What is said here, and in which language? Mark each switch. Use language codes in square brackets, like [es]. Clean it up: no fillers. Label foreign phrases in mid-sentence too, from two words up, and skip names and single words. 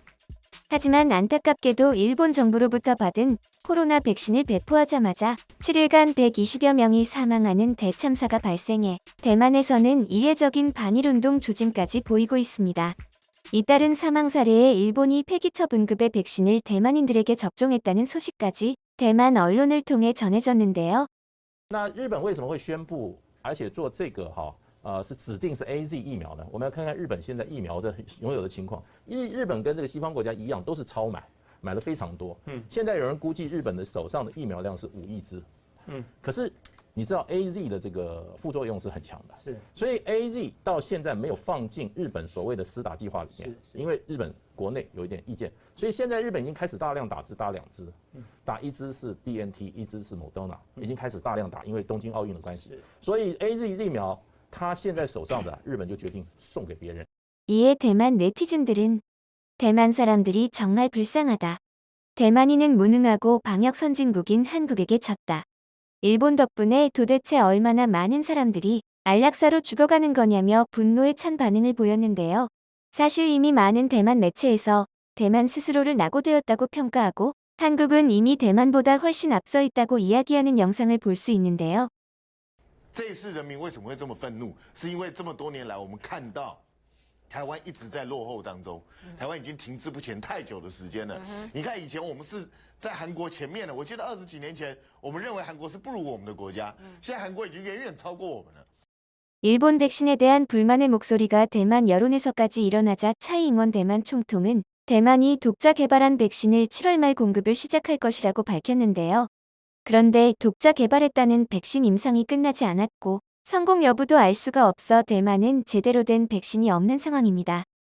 [ko] 하지만 안타깝게도 일본 정부로부터 받은 코로나 백신을 배포하자마자 7일간 120여 명이 사망하는 대참사가 발생해 대만에서는 이례적인 반일운동 조짐까지 보이고 있습니다. 이따른 사망 사례에 일본이 폐기처분급의 백신을 대만인들에게 접종했다는 소식까지 대만 언론을 통해 전해졌는데요. [zh] 那日本为什么会宣布，而且做这个是指定是 AZ 疫苗呢？我们要看看日本现在疫苗的拥有的情况。日本跟这个西方国家一样，都是超买，买了非常多。现在有人估计日本的手上的疫苗量是5亿支。可是你知道 AZ 的这个副作用是很强的，是，所以 AZ 到现在没有放进日本所谓的施打计划里面，因为日本国内有一点意见，所以现在日本已经开始大量打2支，打1支是 BNT， 1支是 Moderna， 已经开始大量打，因为东京奥运的关系，所以 AZ 疫苗。他现在手上的日本就决定送给别人。 [ko] 이에 대만 네티즌들은 대만 사람들이 정말 불쌍하다. 대만인은 무능하고 방역 선진국인 한국에게 졌다. 일본 덕분에 도대체 얼마나 많은 사람들이 안락사로 죽어가는 거냐며 분노에 찬 반응을 보였는데요. 사실 이미 많은 대만 매체에서 대만 스스로를 낙오되었다고 평가하고 한국은 이미 대만보다 훨씬 앞서 있다고 이야기하는 영상을 볼 수 있는데요. [zh] 这一次人民为什么会这么愤怒？是因为这么多年来，我们看到台湾一直在落后当中，台湾已经停滞不前太久的时间了。你看以前我们是在韩国前面的，我记得20几年前，我们认为韩国是不如我们的国家，现在韩国已经远远超过我们了。 [ko] 일본 백신에 대한 불만의 목소리가 대만 여론에서까지 일어나자 차이잉원 대만 총통은 대만이 독자 개발한 백신을 7월 말 공급을 시작할 것이라고 밝혔는데요. 그런데 독자 개발했다는 백신 임상이 끝나지 않았고 성공 여부도 알 수가 없어 대만은 제대로 된 백신이 없는 상황입니다.